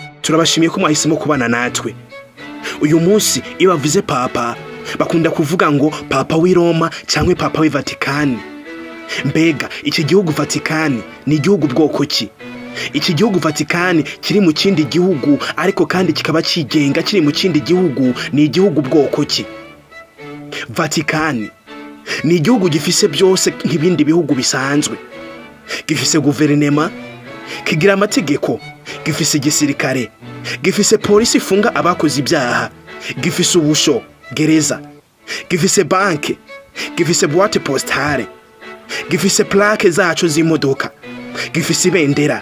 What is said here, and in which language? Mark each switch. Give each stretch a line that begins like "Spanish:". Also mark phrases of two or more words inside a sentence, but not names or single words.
Kinyarwanda: turabashimiye ko mwahisemo kubana natwe. Uyu munsi iyo bavuze papa bakunda kuvuga ngo papa w'i Roma cyangwa papa w'i Vatikani.
Rundi: Mbega iki gihugu Vatikani ni igihugu bwoko ki? Iki gihugu Vatikani kiri mu kindi gihugu ariko kandi kikaba kigenga kiri mu kindi gihugu ni igihugu bwoko ki? Vatikani ni igihugu gifise byose nk'ibindi bihugu bisanzwe. Gifise guverinema, kigira amategeko, gifise igisirikare, gifise polisi ifunga abakoze ibyaha, gifise ubusho, gereza, gifise banke, gifise
French: boîte postale,
Rundi: gifise plaque zacu z'imodoka, gifise ibendera.